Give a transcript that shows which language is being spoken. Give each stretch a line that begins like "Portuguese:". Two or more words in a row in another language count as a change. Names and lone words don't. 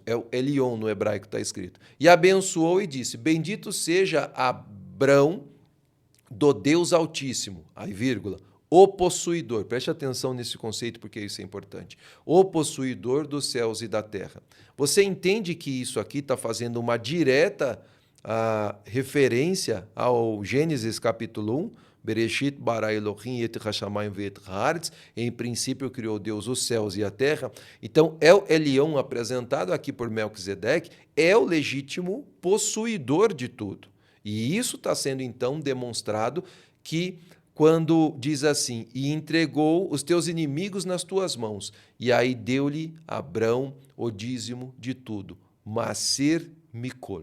Portuguese: É o Elion no hebraico está escrito. E abençoou e disse: bendito seja Abrão do Deus Altíssimo, aí vírgula, o possuidor, preste atenção nesse conceito porque isso é importante, o possuidor dos céus e da terra. Você entende que isso aqui está fazendo uma direta referência ao Gênesis capítulo 1,
Hebrew: בראשית ברא אלהים את השמים ואת הארץ,
Portuguese: em princípio criou Deus os céus e a terra. Então, El Elion, apresentado aqui por Melquisedeque, é o legítimo possuidor de tudo. E isso está sendo, então, demonstrado que quando diz assim, e entregou os teus inimigos nas tuas mãos, e aí deu-lhe Abrão o dízimo de tudo,
Hebrew: מעשר מכל.